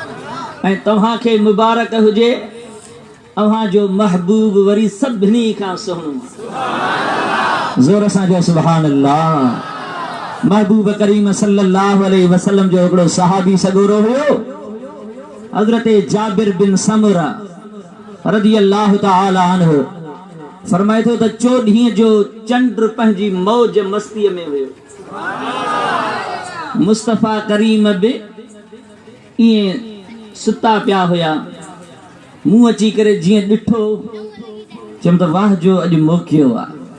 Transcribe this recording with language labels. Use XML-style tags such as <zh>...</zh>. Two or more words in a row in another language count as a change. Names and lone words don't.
<sd>ऐं तव्हांखे मुबारक हुजे, अव्हां जो महबूब वरी सभिनी खां सुहिणो आहे। ज़ोर सां जो</sd> <ar>سبحان الله.</ar> <sd>महबूब करीम</sd> <ar>صلى الله عليه وسلم</ar> <sd>जो हिकिड़ो सहाबी सगोरो हुयो, हज़रत जाबिर बिन समुरा</sd> <ar>رضي الله تعالى عنه.</ar> <sd>फरमाए थो त 14 जो चंड पंहिंजी मौज मस्तीअ में हुयो। मुस्तफा करीम बि ईअं सुता पिया हुया, मुंहुं अची करे जीअं ॾिठो चयमि त वाह जो अॼु मोकियो आहे।</sd>